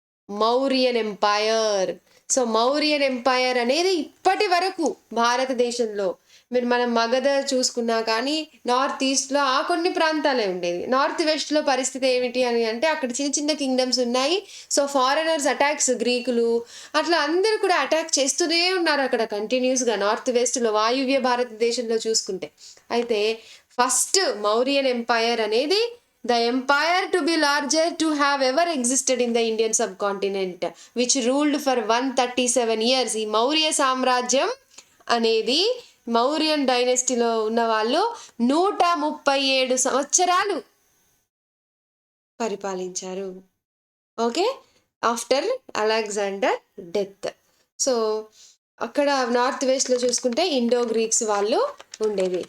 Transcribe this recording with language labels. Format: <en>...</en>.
<te>Mauryan umpire. So Mauryan umpire అనేది ఇప్పటి వరకు భారతదేశంలో మనం మగధ చూసుకున్నా కానీ నార్త్ ఈస్ట్లో ఆ కొన్ని ప్రాంతాలే ఉండేది. నార్త్ వెస్ట్లో పరిస్థితి ఏమిటి అని అంటే అక్కడ చిన్న చిన్న కింగ్డమ్స్ ఉన్నాయి. సో ఫారెనర్స్ అటాక్స్, గ్రీకులు అట్లా అందరూ కూడా అటాక్ చేస్తూనే ఉన్నారు అక్కడ కంటిన్యూస్గా నార్త్ వెస్ట్లో, వాయువ్య భారతదేశంలో చూసుకుంటే. అయితే ఫస్ట్ మౌర్యన్ ఎంపైర్ అనేది</te> <en>the empire to be larger to have ever existed in the Indian subcontinent, which ruled for 137 years.</en> <te>ఈ మౌర్య సామ్రాజ్యం అనేది మౌర్యన్ డైనెస్టీలో ఉన్న వాళ్ళు 137 సంవత్సరాలు పరిపాలించారు.</te> <en>Okay, after Alexander death.</en> <te>So అక్కడ నార్త్ వెస్ట్లో చూసుకుంటే ఇండో గ్రీక్స్ వాళ్ళు ఉండేది.</te>